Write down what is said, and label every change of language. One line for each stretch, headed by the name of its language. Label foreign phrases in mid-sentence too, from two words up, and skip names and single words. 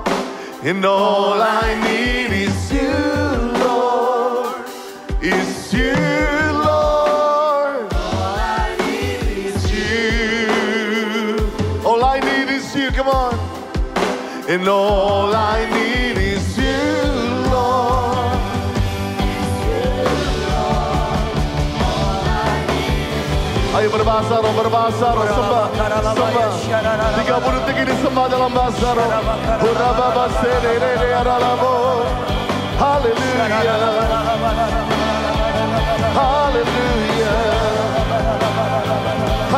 English: And all I need is you, Lord. Is you, Lord. All I need is you. All I need is you. Come on. And all I need is you, Lord.
Indonesian: Ayo berbahasa roh, sembah, sembah. 30 detik ini sembah dalam bahasa roh. Hurraba basere re aralamo. Haleluya. Haleluya.